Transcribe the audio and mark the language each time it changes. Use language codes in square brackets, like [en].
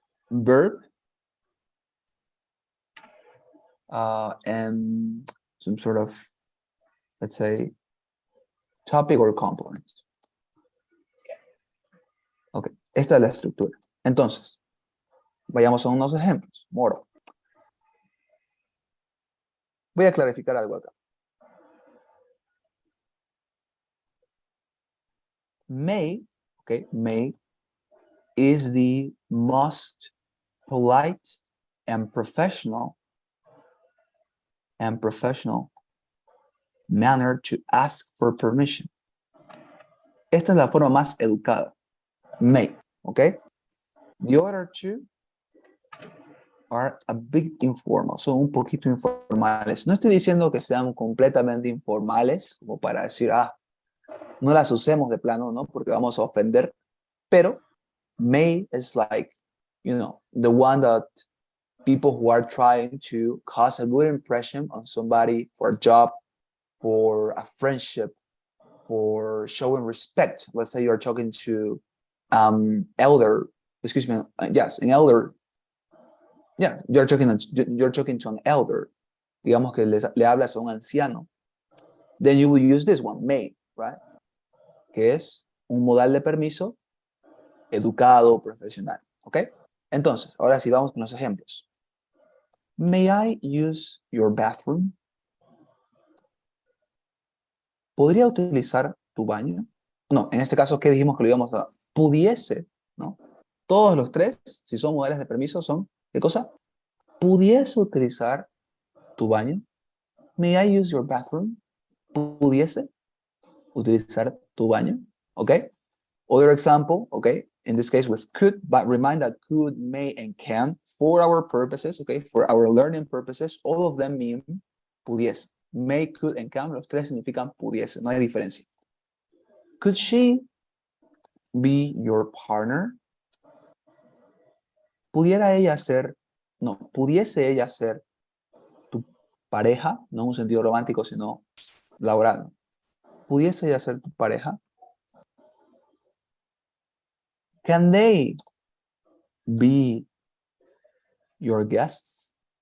[en] Verb, and some sort of, let's say, topic or complement. [es] Ok, esta es la estructura. Entonces, vayamos a unos ejemplos. Model. Voy a clarificar algo acá. [en] May, okay, may is the most polite and professional manner to ask for permission. [es] Esta es la forma más educada. May, okay? [en] The other two are a bit informal, [es] son un poquito informales. No estoy diciendo que sean completamente informales, como para decir, no las usemos de plano, ¿no? Porque vamos a ofender, pero [en] may is like, you know, the one that people who are trying to cause a good impression on somebody for a job, for a friendship, for showing respect. Let's say you're talking to elder, excuse me, yes, an elder. Yeah, you're talking to an elder. [es] Digamos que le hablas a un anciano. [en] Then you will use this one, may, right? [es] Que es un modal de permiso educado, profesional. ¿Ok? Entonces, ahora sí vamos con los ejemplos. [en] May I use your bathroom? [es] ¿Podría utilizar tu baño? No, en este caso, ¿qué dijimos que lo íbamos a? Pudiese, ¿no? Todos los tres, si son modales de permiso, son, ¿qué cosa? ¿Pudiese utilizar tu baño? [en] May I use your bathroom? [es] pudiese utilizar tu baño, okay? [en] Other example, okay, in this case with could, but remind that could, may, and can, for our purposes, okay, for our learning purposes, all of them mean pudiese. May, could, and can, [es] los tres significan pudiese, no hay diferencia. [en] Could she be your partner? [es] ¿Pudiera ella ser, no, pudiese ella ser tu pareja, no en un sentido romántico, sino laboral? ¿Pudiese ella ser tu pareja? [en] Can they be your guests?